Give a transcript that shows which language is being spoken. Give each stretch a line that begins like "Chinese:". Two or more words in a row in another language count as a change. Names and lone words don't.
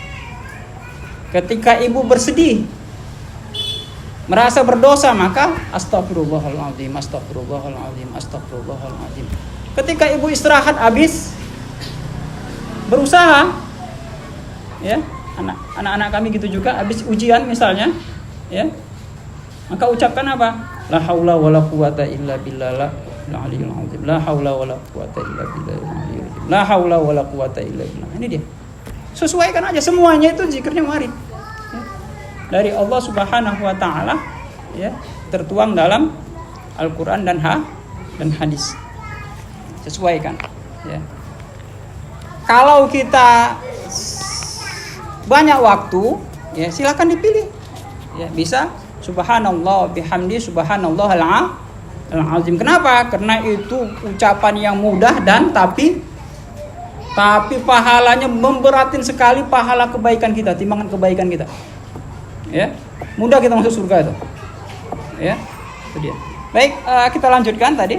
Indonesian: Ketika ibu bersedih, merasa berdosa, maka
Arabic: أستغفر الله العظيم، أستغفر الله العظيم، أستغفر الله العظيم.
Indonesian: Ketika ibu istirahat habis berusaha, ya, anak-anak kami gitu juga, habis ujian misalnya, ya, maka ucapkan apa?
Arabic: لا حول ولا قوة إلا بالله العلي العظيم. لا حول ولا قوة إلا بالله العلي العظيم. لا حول ولا قوة إلا بالله.
Indonesian: Ini dia. Sesuaikan aja semuanya, itu zikirnya mari. Ya. Dari Allah
Arabic: سبحانه وتعالى,
Indonesian: ya, tertuang dalam Al-Qur'an dan hadis. Sesuaikan, ya. Kalau kita banyak waktu, ya, silakan dipilih. Ya, bisa
Arabic: سبحان الله بحمده سبحان الله العظيم.
Indonesian: Kenapa? Karena itu ucapan yang mudah dan tapi pahalanya memberatin sekali, pahala kebaikan kita, timbangan kebaikan kita. Ya, mudah kita masuk surga itu. Ya, itu dia. Baik, kita lanjutkan tadi.